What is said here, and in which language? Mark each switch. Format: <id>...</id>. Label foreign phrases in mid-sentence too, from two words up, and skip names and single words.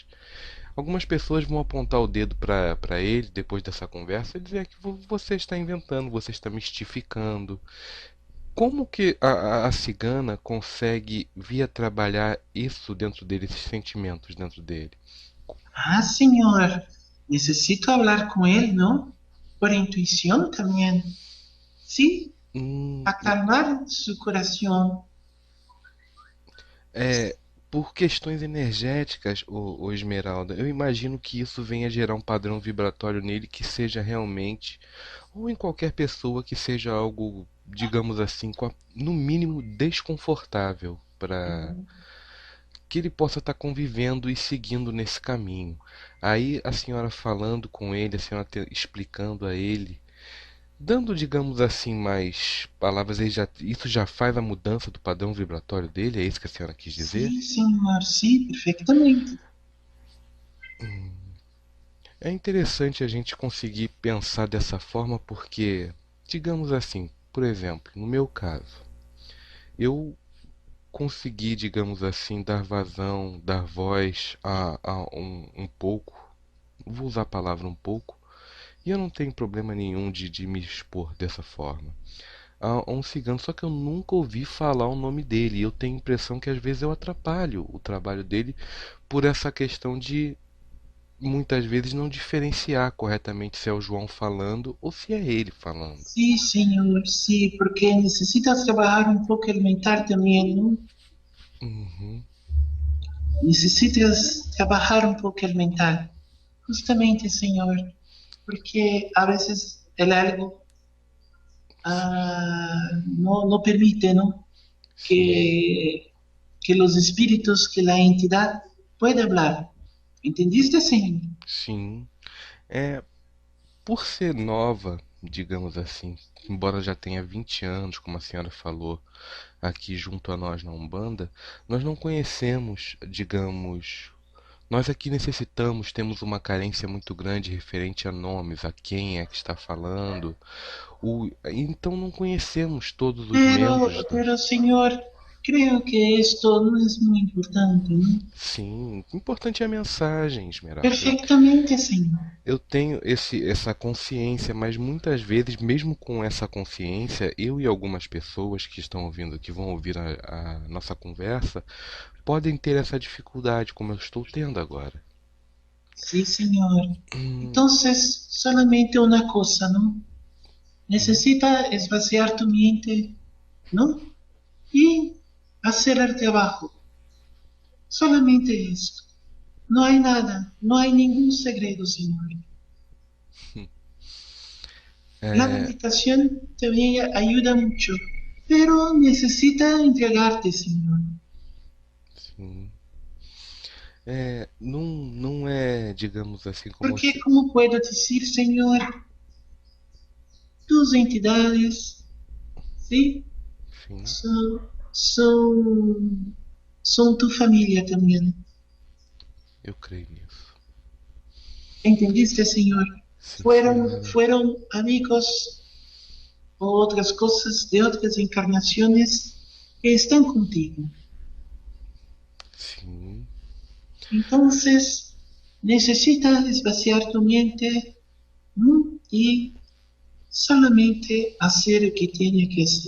<pt>Algumas pessoas vão apontar o dedo para ele depois dessa conversa e dizer que você está inventando, você está mistificando. Como que a cigana consegue via trabalhar isso dentro dele, esses sentimentos dentro dele? Ah, senhor.</pt> <es>Necesito hablar con él, ¿no? Por intuición también. Sí, Hum, acalmar su corazón.</es> <pt>é, por questões energéticas, ô Esmeralda, eu imagino que isso venha gerar um padrão vibratório nele que seja realmente, ou em qualquer pessoa que seja algo, digamos assim, no mínimo desconfortável para que ele possa estar convivendo e seguindo nesse caminho. Aí a senhora falando com ele, a senhora explicando a ele, dando, digamos assim, mais palavras, isso já faz a mudança do padrão vibratório dele? É isso que a senhora quis dizer?</pt> <es>Sí, señor, sí, perfectamente.</es> <pt>É interessante a gente conseguir pensar dessa forma porque, digamos assim, por exemplo, no meu caso, eu consegui, digamos assim, dar vazão, dar voz a um pouco, vou usar a palavra um pouco, e eu não tenho problema nenhum de me expor dessa forma. A um cigano, só que eu nunca ouvi falar o nome dele, e eu tenho a impressão que às vezes eu atrapalho o trabalho dele por essa questão de muitas vezes não diferenciar corretamente se é o João falando ou se é ele falando.</pt> <es>Sí, señor, sí, porque necesitas trabajar un poco el mental también, ¿no? Uhum. Necesitas trabajar un poco el mental. Justamente, señor, porque a veces el algo no permite, ¿no?</es> <pt>Sim,</pt> <es>Que, que los espíritus, que la entidad pueda hablar. ¿Entendiste, señor?</es> <pt>sim. É, por ser nova, digamos assim, embora já tenha 20 anos, como a senhora falou, aqui junto a nós na Umbanda, nós não conhecemos, digamos, nós aqui necessitamos, temos uma carência muito grande referente a nomes, a quem é que está falando, então não conhecemos todos os membros da.</pt> <es>Pero, señor, creo que esto no es muy importante, ¿no?</es> <pt>Sim, o importante é a mensagem, Esmeralda.</pt> <es>Perfectamente, señor.</es> <pt>Eu tenho essa consciência, mas muitas vezes, mesmo com essa consciência, eu e algumas pessoas que estão ouvindo, que vão ouvir a nossa conversa, podem ter essa dificuldade, como eu estou tendo agora.</pt> <es>Sí, señor. Hum, Entonces, solamente una cosa, ¿no? hum, Necesita esvaciar tu mente, ¿no? Y hacer el trabajo. Solamente esto. No hay nada, no hay ningún segredo, señor. La</es> <pt>é,</pt> <es>meditación también ayuda mucho, pero necesita entregarte, señor.</es> <pt>sim. Não é, digamos assim, como Porque, se.</pt> <es>como puedo decir, señor, tus entidades, ¿sí?</es> <pt>Sim,</pt> <es>Son, son tu familia también.</es> <pt>eu creio nisso.</pt> <es>¿Entendiste, señor?</es> <pt>Sim, senhora.</pt> <es>Fueron amigos o otras cosas de otras encarnaciones que están contigo.</es> <pt>Sim,</pt> <es>Entonces, necesitas vaciar tu mente, ¿no? Y solamente hacer lo que tiene que hacer.</es>